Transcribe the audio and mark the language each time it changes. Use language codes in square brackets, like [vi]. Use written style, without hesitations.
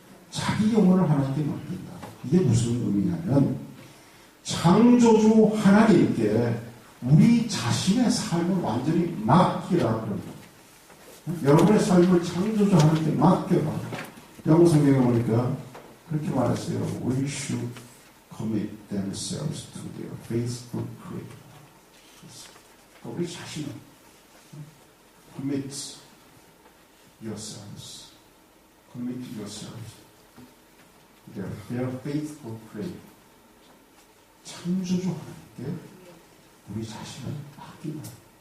[ko] 자기 영혼을 하나님께 맡긴다. 이게 무슨 의미냐면 창조주 하나님께 우리 자신의 삶을 완전히 맡기라 그럽니다. 여러분의 삶을 창조주 하나님께 맡겨라. 영어 성경에 보니까 그렇게 말했어요. [en] We should commit themselves to their faithful Creator. [ko] 우리 자신을 [en] commit yourselves. Commit yourselves. Their faithful Creator. [ko] 창조주 하나님께 우리 자신을 맡기는 거예요.